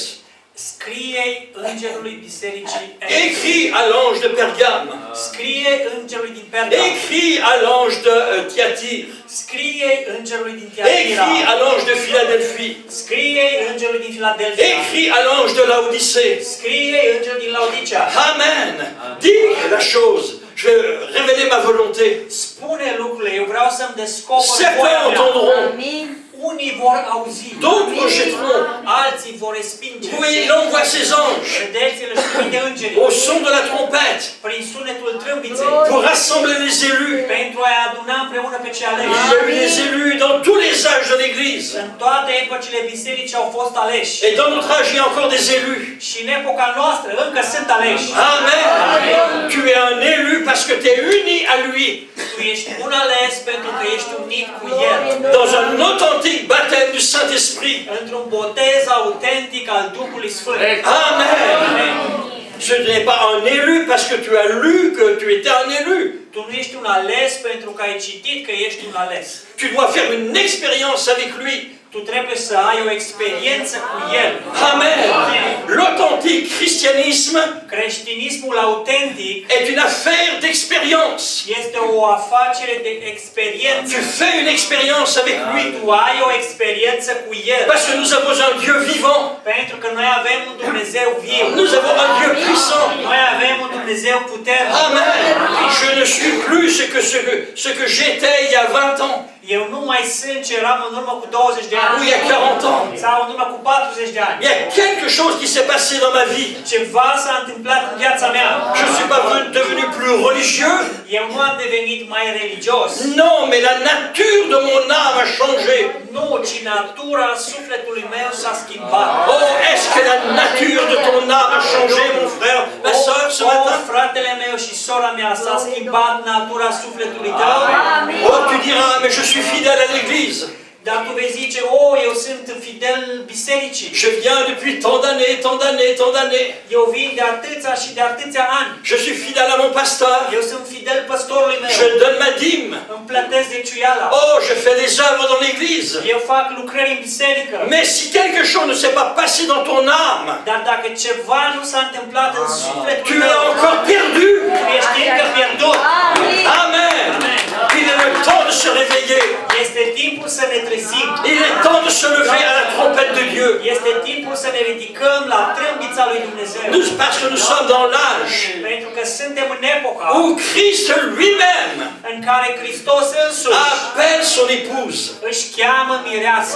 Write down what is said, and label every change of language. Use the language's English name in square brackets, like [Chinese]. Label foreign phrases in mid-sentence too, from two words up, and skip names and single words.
[Romanian] scrie îngerului bisericii [French] écris à l'ange de Pergame, [Romanian] scrie îngerului din Perga, [French] écris à l'ange de Thyatire, [Romanian] scrie îngerului din Tiatira, [French] écris à l'ange de Philadelphie, [Romanian] scrie îngerului din Filadelfia, [French] écris à l'ange de Laodicée. [Romanian] scrie îngerul din Laodicea. [French] Amen. Dis la chose. je vais révéler ma volonté. [Romanian] Spune lucrurile, eu vreau să-mi descoper [French] Certains [Romanian] voia mea. [French] entendront, [Romanian] Unii vor auzi, [French] d'autres rejetteront. [Romanian] alții vor respinge. [French] Vous voyez, il envoie ses anges [Romanian] Vedeți-l și trimite îngerii [French] au son de la trompette [Romanian] prin sunetul trâmbiței [French] pour rassembler les élus. [Romanian] pentru a aduna împreună pe cei [French] Il [Romanian] aleși. [French] y a eu des élus dans tous les âges de l'Église. [Romanian] În toate epocile bisericii au fost aleși. [French] Et dans notre âge, il y a encore des élus. [Romanian] Și în epoca noastră încă sunt aleși. [French] Amen. Tu es un élu parce que tu es uni à lui. [Romanian] Tu ești un ales pentru că ești unit cu El. [French] Dans un authentique baptême du Saint-Esprit. [Romanian] Într-un botez autentic al Duhului Sfânt. [French] Amen. Ce n'est pas un élu parce que tu as lu que tu étais un élu. [Romanian] Tu nu ești un ales pentru că ai citit că ești un ales. [French] Tu dois faire une expérience avec lui. [Romanian] Tu trebuie să ai o experiență cu El. [French] Amen. L'authentique christianisme [Romanian] Creștinismul autentic [French] est une affaire d'expérience. [Romanian] este o afacere de experiență. [French] Tu fais une expérience avec lui. [Romanian] Tu ai o experiență cu El. [French] Parce que nous avons un Dieu vivant. [Romanian] Pentru că noi avem un Dumnezeu viu. [French] Nous avons un Dieu puissant. [Romanian] Noi avem un Dumnezeu puternic. [French] Amen. Je ne suis plus ce que j'étais il y a 20 ans. [Romanian] Eu nu mai sunt ce eram în urmă cu 20 de ani. [French] Ou il y a 40 ans. [Romanian] Sau în urmă cu 40 de ani. [French] Il y a quelque chose qui s'est passé dans ma vie. [Romanian] Ceva s-a întâmplat în viața mea. [French] Je ne suis pas devenu plus religieux. [Romanian] Eu nu am devenit mai religios. [French] Non, mais la nature de mon âme a changé. [Romanian] Nu, ci natura sufletului meu s-a schimbat. [French] Oh, est-ce que la nature de ton âme a changé, mon frère, ma soeur, ce matin? [Romanian] Fratele meu și sora mea, s-a schimbat natura sufletului tău. [French] Oh, tu diras, mais je suis fidèle à l'église. [Romanian] Dar tu vei zice, eu sunt fidel bisericii. [French] Je viens depuis tant d'années. [Romanian] Eu vin de atâția și de atâția ani. [French] Je suis fidèle à mon pasteur. [Romanian] Eu sunt fidel păstorului meu. [French] Je donne ma dîme. [Romanian] Îmi plătesc zeciuiala. [French] Oh, je fais des œuvres dans l'église. [Romanian] Eu fac lucrări în biserică. [French] Mais si quelque chose ne s'est pas passé dans ton âme, [Romanian] Dar dacă ceva nu s-a întâmplat în sufletul [French] tu [Romanian] tău, [French] es encore perdu. [Romanian] tu ești încă pierdut. [French] Amen. Il est le temps de se réveiller. [Romanian] Este timpul să ne trezim. [French] Il est temps de se lever à la trompette de Dieu. [Romanian] Este timpul să ne ridicăm la trâmbița lui Dumnezeu. [French] Parce que nous sommes dans l'âge [Romanian] Pentru că suntem în epoca [French] où Christ lui-même [Romanian] în care Hristos însuși [French] appelle son épouse. [Romanian] își cheamă mireasa.